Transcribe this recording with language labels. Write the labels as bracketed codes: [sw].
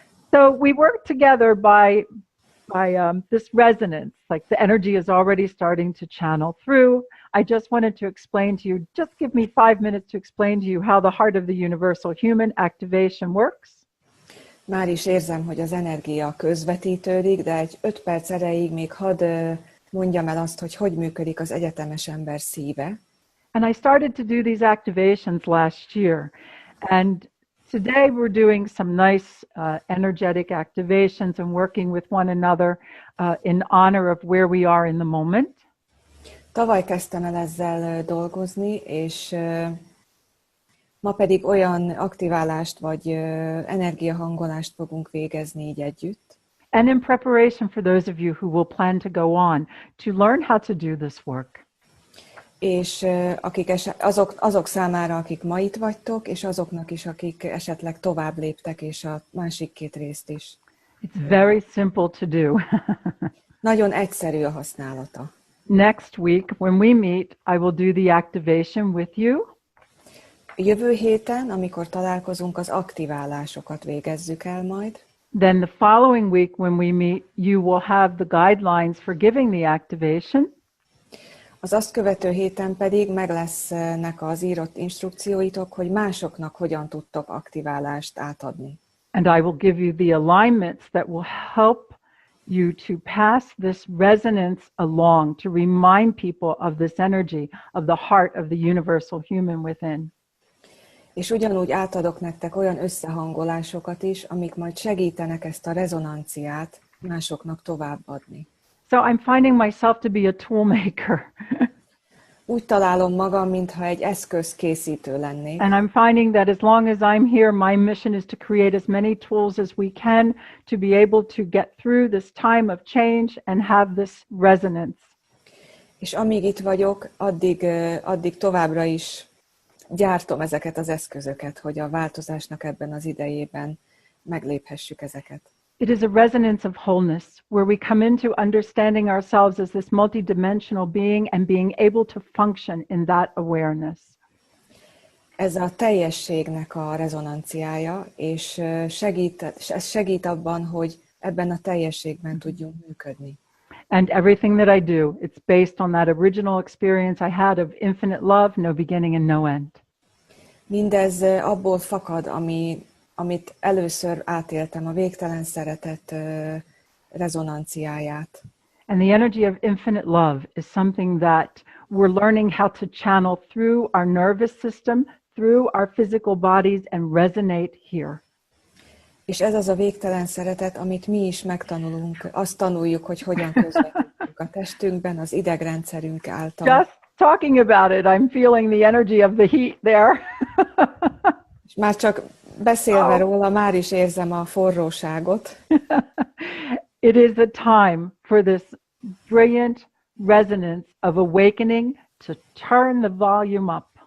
[en] So we work together by this resonance, like the energy is already starting to channel through. I just wanted to explain to you, just give me 5 minutes to explain to you how the heart of the universal human activation works. [hu] Már is érzem, hogy az energia közvetítődik, de egy 5 perc erejéig még hadd mondjam el azt, hogy működik az egyetemes ember szíve. [en] And I started to do these activations last year. And today we're doing some nice energetic activations and working with one another in honor of where we are in the moment. [hu] Tavaly kezdtem el ezzel dolgozni, és ma pedig olyan aktiválást vagy energiahangolást fogunk végezni így együtt. [en] And in preparation for those of you who will plan to go on to learn how to do this work. [hu] És azok számára, akik ma itt vagytok, és azoknak is, akik esetleg tovább léptek, és a másik 2 részt is. [en] It's very simple to do. [hu] Nagyon egyszerű a használata. [en] Next week, when we meet, I will do the activation with you. [hu] Jövő héten, amikor találkozunk, az aktiválásokat végezzük el majd. [en] Then the following week, when we meet, you will have the guidelines for giving the activation. [hu] Az azt követő héten pedig meg lesznek az írott instrukcióitok, hogy másoknak hogyan tudtok aktiválást átadni. [en] And I will give you the alignments that will help you to pass this resonance along, to remind people of this energy, of the heart of the universal human within. [hu] És ugyanúgy átadok nektek olyan összehangolásokat is, amik majd segítenek ezt a rezonanciát másoknak továbbadni. [en] So I'm finding myself to be a tool maker. [hu] Úgy találom magam, mintha egy eszközkészítő lennék. [en] And I'm finding that as long as I'm here, my mission is to create as many tools as we can to be able to get through this time of change and have this resonance. [hu] És amíg itt vagyok, addig továbbra is gyártom ezeket az eszközöket, hogy a változásnak ebben az idejében megléphessük ezeket. [en] It is a resonance of wholeness, where we come into understanding ourselves as this multidimensional being and being able to function in that awareness. [hu] Ez a teljességnek a rezonanciája, és ez segít abban, hogy ebben a teljességben tudjunk működni. [en] And everything that I do, it's based on that original experience I had of infinite love, no beginning and no end. [hu] Mindez abból fakad, amit először átéltem, a végtelen szeretet rezonanciáját. [en] And the energy of infinite love is something that we're learning how to channel through our nervous system, through our physical bodies and resonate here. [hu] És ez az a végtelen szeretet, amit mi is megtanulunk, azt tanuljuk, hogy hogyan közvetítjük a testünkben, az idegrendszerünk által. [en] Just talking about it, I'm feeling the energy of the heat there. [hu] És már csak beszélve róla, már is érzem a forróságot. [en] It is a time for this brilliant resonance of awakening to turn the volume up.